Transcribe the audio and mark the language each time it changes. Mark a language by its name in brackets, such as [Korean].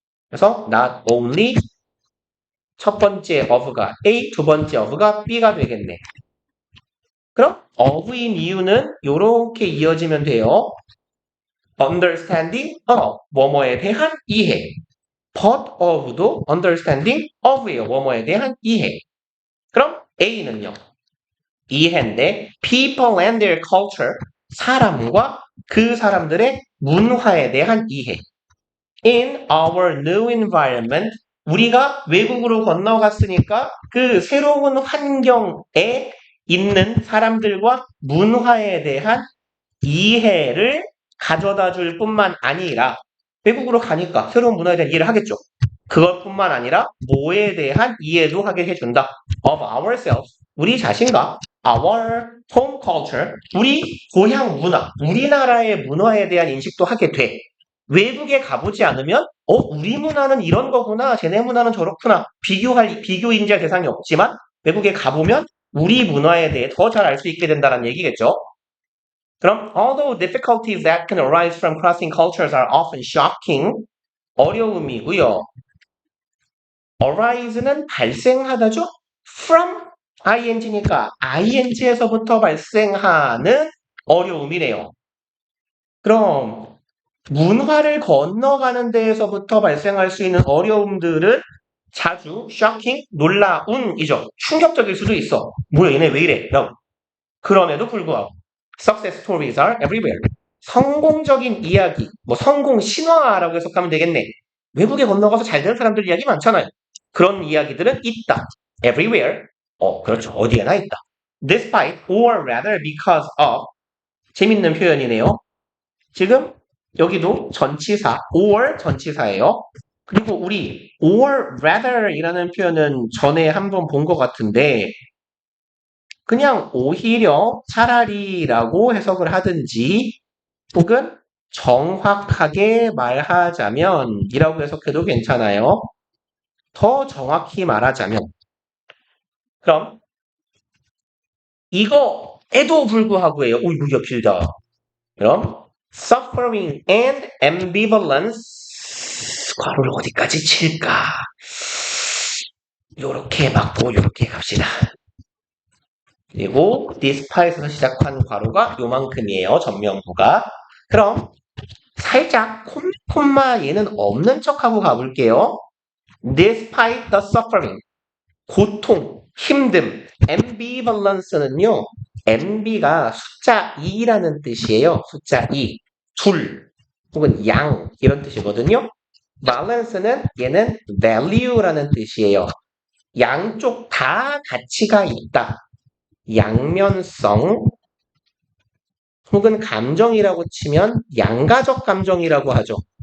[Korean] 그래서 [English] not only [Korean] 첫 번째 of가 A, 두 번째 of가 B가 되겠네. 그럼 of인 이유는 이렇게 이어지면 돼요. understanding of, 뭐뭐에 대한 이해. [English] but of도 understanding of예요. [Korean] 뭐뭐에 대한 이해. 그럼 A는요. 이해인데 [English] people and their culture, [Korean] 사람과 그 사람들의 문화에 대한 이해. [English] In our new environment, [Korean] 우리가 외국으로 건너갔으니까 그 새로운 환경에 있는 사람들과 문화에 대한 이해를 가져다 줄 뿐만 아니라 외국으로 가니까 새로운 문화에 대한 이해를 하겠죠. 그것뿐만 아니라 뭐에 대한 이해도 하게 해준다. [English] Of ourselves, [Korean] 우리 자신과 [English] our home culture, [Korean] 우리 고향 문화, 우리나라의 문화에 대한 인식도 하게 돼. 외국에 가보지 않으면 우리 문화는 이런 거구나, 쟤네 문화는 저렇구나, 비교 인지할 대상이 없지만 외국에 가보면 우리 문화에 대해 더 잘 알 수 있게 된다는 얘기겠죠. 그럼 [English] although difficulties that can arise from crossing cultures are often shocking, [Korean] 어려움이고요. arise는 발생하다죠? from ing니까 ing에서부터 발생하는 어려움이래요. 그럼 문화를 건너가는 데에서부터 발생할 수 있는 어려움들은 자주 shocking, 놀라운이죠. 충격적일 수도 있어. 뭐야 얘네 왜 이래? 라고. 그럼에도 불구하고 [English] success stories are everywhere. [Korean] 성공적인 이야기, 뭐 성공 신화라고 해석하면 되겠네. 외국에 건너가서 잘 되는 사람들 이야기 많잖아요. 그런 이야기들은 있다. everywhere. 그렇죠. 어디에나 있다. [English] despite or rather because of. [Korean] 재밌는 표현이네요. 지금 여기도 전치사 or 전치사예요. 그리고 우리 [English] or rather [Korean] 이라는 표현은 전에 한번 본 것 같은데 그냥 오히려 차라리라고 해석을 하든지 혹은 정확하게 말하자면 이라고 해석해도 괜찮아요. 더 정확히 말하자면 그럼 이거에도 불구하고예요. 오 이거 길다. 그럼 [English] suffering and ambivalence [Korean] 괄호를 어디까지 칠까? 요렇게 맞고 요렇게 갑시다. 그리고 despite에서 시작한 괄호가 요만큼이에요. 전면부가. 그럼 살짝 콤마 얘는 없는 척하고 가볼게요. [English] despite the suffering [Korean] 고통, 힘듦, [English] ambivalence는요. [Korean] amb가 숫자 2라는 뜻이에요. 숫자 2. 둘 혹은 양 이런 뜻이거든요. balance는 얘는 value라는 뜻이에요. 양쪽 다 가치가 있다. 양면성 혹은 감정이라고 치면 양가적 감정이라고 하죠.